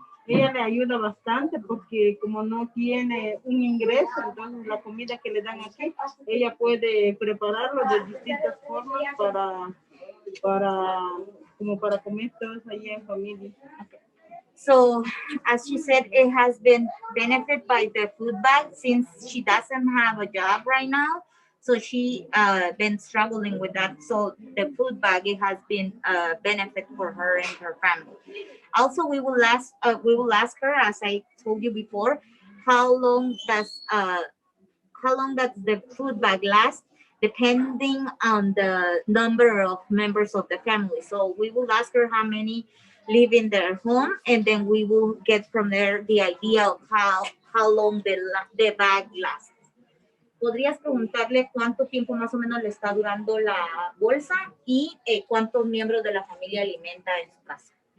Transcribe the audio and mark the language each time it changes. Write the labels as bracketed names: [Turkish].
[Spanish] ella le ayuda bastante porque como no tiene un ingreso, entonces la comida que le dan aquí, ella puede prepararlo de distintas formas para comer todos allí en familia. [English] Okay. So, as she said, it has been benefited by the food bag since she doesn't have a job right now. So she been struggling with that. So the food bag, it has been a benefit for her and her family. Also, we will ask her, as I told you before, how long does the food bag last, depending on the number of members of the family. So we will ask her how many live in their home, and then we will get from there the idea of how long the bag lasts. [Spanish] ¿Podrías preguntarle cuánto tiempo más o menos le está durando la bolsa y cuántos miembros de la familia alimenta en su casa?